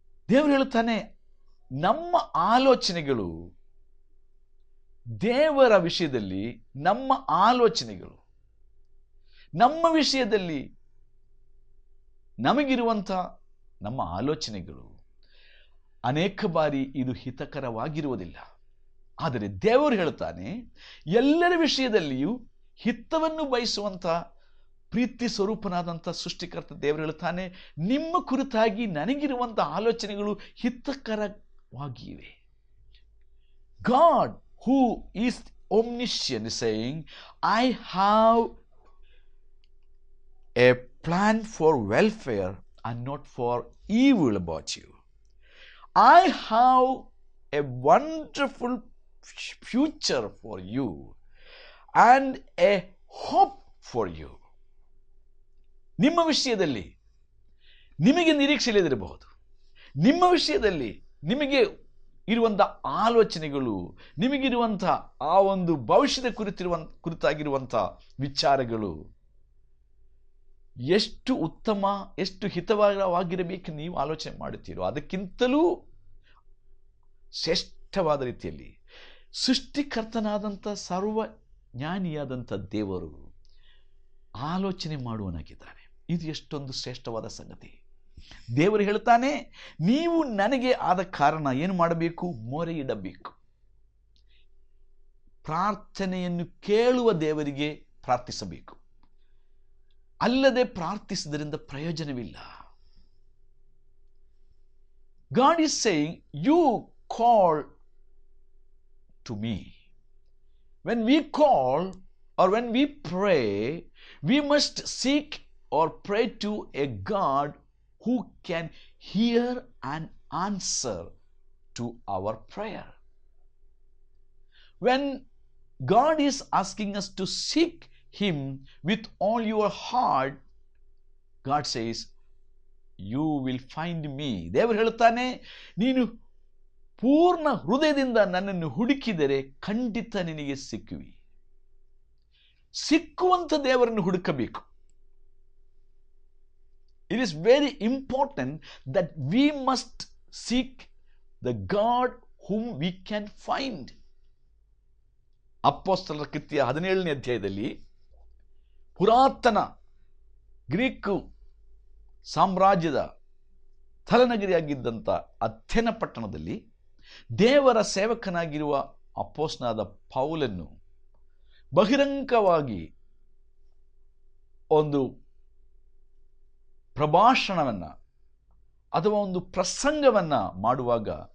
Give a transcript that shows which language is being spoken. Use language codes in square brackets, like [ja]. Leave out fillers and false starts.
[kn] ದೇವರು ಹೇಳ್ತಾನೆ, ನಮ್ಮ ಆಲೋಚನೆಗಳು ದೇವರ ವಿಷಯದಲ್ಲಿ, ನಮ್ಮ ಆಲೋಚನೆಗಳು, ನಮ್ಮ ವಿಷಯದಲ್ಲಿ ನಮಗಿರುವಂಥ ನಮ್ಮ ಆಲೋಚನೆಗಳು ಅನೇಕ ಬಾರಿ ಇದು ಹಿತಕರವಾಗಿರುವುದಿಲ್ಲ. ಆದರೆ ದೇವರು ಹೇಳ್ತಾನೆ, ಎಲ್ಲರ ವಿಷಯದಲ್ಲಿಯೂ ಹಿತವನ್ನು ಬಯಸುವಂಥ ಪ್ರೀತಿ ಸ್ವರೂಪನಾದಂಥ ಸೃಷ್ಟಿಕರ್ತ ದೇವರು ಹೇಳ್ತಾನೆ, ನಿಮ್ಮ ಕುರಿತಾಗಿ ನನಗಿರುವಂಥ ಆಲೋಚನೆಗಳು ಹಿತಕರವಾಗಿವೆ. [en] God who is omniscient is saying, I have a plan for welfare and not for evil about you. I have a wonderful future for you and a hope for you. [kn] ನಿಮ್ಮ ವಿಷಯದಲ್ಲಿ ನಿಮಗೆ ನಿರೀಕ್ಷೆ ಇಲ್ಲದಿರಬಹುದು, ನಿಮ್ಮ ವಿಷಯದಲ್ಲಿ ನಿಮಗೆ ಇರುವಂಥ ಆಲೋಚನೆಗಳು, ನಿಮಗಿರುವಂಥ ಆ ಒಂದು ಭವಿಷ್ಯದ ಕುರಿತಾಗಿರುವಂಥ ವಿಚಾರಗಳು ಎಷ್ಟು ಉತ್ತಮ, ಎಷ್ಟು ಹಿತವಾಗಿರಬೇಕು ನೀವು ಆಲೋಚನೆ ಮಾಡುತ್ತೀರೋ ಅದಕ್ಕಿಂತಲೂ ಶ್ರೇಷ್ಠವಾದ ರೀತಿಯಲ್ಲಿ ಸೃಷ್ಟಿಕರ್ತನಾದಂಥ ಸರ್ವ ಜ್ಞಾನಿಯಾದಂಥ ದೇವರು ಆಲೋಚನೆ ಮಾಡುವನಾಗಿದ್ದಾನೆ. ಇದು ಎಷ್ಟೊಂದು ಶ್ರೇಷ್ಠವಾದ ಸಂಗತಿ. ದೇವರು ಹೇಳ್ತಾನೆ, ನೀವು ನನಗೆ ಆದ ಕಾರಣ ಏನು ಮಾಡಬೇಕು? ಮೊರೆ ಇಡಬೇಕು. ಪ್ರಾರ್ಥನೆಯನ್ನು ಕೇಳುವ ದೇವರಿಗೆ ಪ್ರಾರ್ಥಿಸಬೇಕು. ಅಲ್ಲದೆ ಪ್ರಾರ್ಥಿಸುವುದರಿಂದ ಪ್ರಯೋಜನವಿಲ್ಲ. [en] God is saying, you call to me. When we call or when we pray, we must seek or pray to a God who can hear and answer to our prayer. When God is asking us to seek Him with all your heart, God says, you will find me. [kn] ದೇವರು ಹೇಳ್ತಾನೆ, ನೀನು ಪೂರ್ಣ ಹೃದಯದಿಂದ ನನ್ನನ್ನು ಹುಡುಕಿದರೆ ಖಂಡಿತ ನಿನಗೆ ಸಿಕ್ಕುವಿ. ಸಿಕ್ಕುವಂತ ದೇವರನ್ನು ಹುಡುಕಬೇಕು. [en] It is very important that we must seek the God whom we can find. [kn] ಅಪೊಸ್ತಲರ ಕೃತ್ಯ 17ನೇ ಅಧ್ಯಾಯದಲ್ಲಿ ಪುರಾತನ ಗ್ರೀಕ್ ಸಾಮ್ರಾಜ್ಯದ ತಲೆನಗರಿಯಾಗಿದ್ದಂಥ ಅಥೆನ ಪಟ್ಟಣದಲ್ಲಿ ದೇವರ ಸೇವಕನಾಗಿರುವ ಅಪೊಸ್ತಲನಾದ ಪೌಲನು ಬಹಿರಂಗವಾಗಿ ಒಂದು ಪ್ರಭಾಷಣವನ್ನು ಅಥವಾ ಒಂದು ಪ್ರಸಂಗವನ್ನು ಮಾಡುವಾಗ